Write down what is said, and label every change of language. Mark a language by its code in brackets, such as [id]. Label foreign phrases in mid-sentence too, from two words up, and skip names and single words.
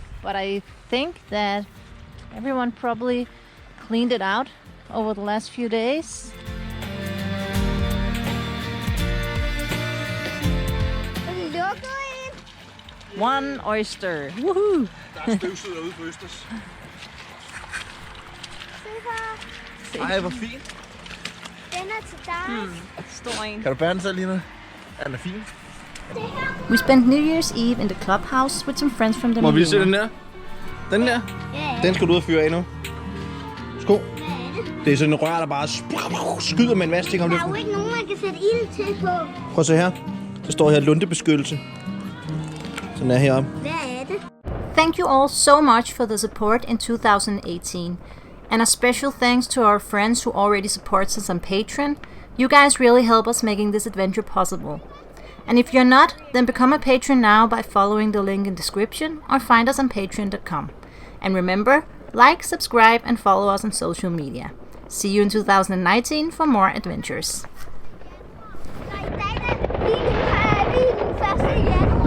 [en] but I think that everyone probably cleaned it out over the last few days. One oyster. Woohoo! [da] Der er støvsud ude på Østers. Ej, hvor fint. Den er til dig. Stor en. Kan du bære den selv, Lina? Den er fin. [en] We spent New Year's Eve in the clubhouse with some friends from the [da] Må vi se [en] Marina. [da] den der? Den der? Ja. Den skal du ud og fyre af nu. Sko. Det er sådan en rør, der bare skyder med en masse ting om Der det. er jo ikke nogen, man kan sætte ild til på. Prøv at se her. Der står her lundebeskyttelse. Sådan er heroppe. Hvad er det? [en] Thank you all so much for the support in 2018. And a special thanks to our friends who already support us on Patreon. You guys really help us making this adventure possible. And if you're not, then become a patron now by following the link in description or find us on patreon.com. And remember, like, subscribe and follow us on social media. See you in 2019 for more adventures. [da] Nej, i dag er vi den 1. januar.